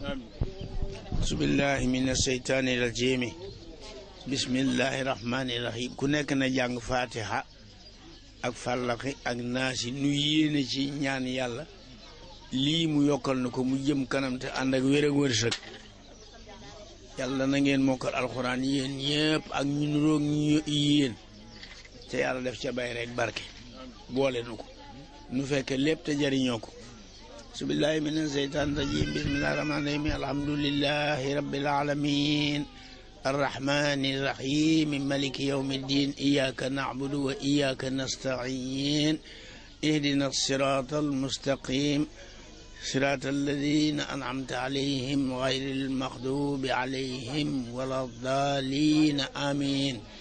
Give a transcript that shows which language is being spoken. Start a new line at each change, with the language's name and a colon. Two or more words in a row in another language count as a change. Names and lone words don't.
Arabic: بسم الله من الشيطان الرجيم بسم الله الرحمن الرحيم
Wolof: ku nekk na jàng fatiha ak fàllaxi ak naasi nu yéene ci ñaan yàlla lii mu yokkal na ko mu jëm kanam te ànd ak wér ak wërsëg yàlla na ngeen mokkal alxuraan yéen ñëpp ak ñu nuroog ñu yéen te yàlla def ca bay rek barke boole nu ko nu fekke lépp te jariñoo ko
Arabic: بسم الله من الشيطان الرجيم بسم الله الرحمن الرحيم الحمد لله رب العالمين الرحمن الرحيم مالك يوم الدين إياك نعبد وإياك نستعين اهدنا الصراط المستقيم صراط الذين أنعمت عليهم غير المغضوب عليهم ولا الضالين آمين